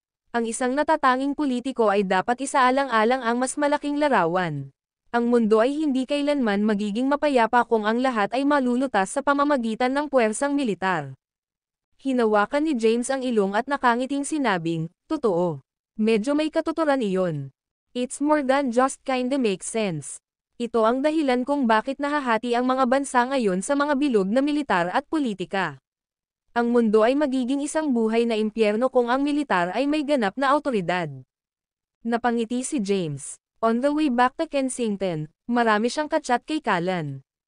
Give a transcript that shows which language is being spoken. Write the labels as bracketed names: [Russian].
[Filipino] Ang isang natatanging politiko ay dapat isaalang-alang ang mas malaking larawan. Ang mundo ay hindi kailanman magiging mapayapa kung ang lahat ay malulutas sa pamamagitan ng puwersang militar." Hinawakan ni James ang ilong at nakangiting sinabing, "Totoo. Medyo may katuturan iyon. [English] It's more than just kinda makes sense. [Filipino] Ito ang dahilan kung bakit nahahati ang mga bansa ngayon sa mga bilog na militar at politika. Ang mundo ay magiging isang buhay na impyerno kung ang militar ay may ganap na awtoridad." Napangiti si James. [English] On the way back to [Filipino] Kensington, marami siyang kachat kay Callan.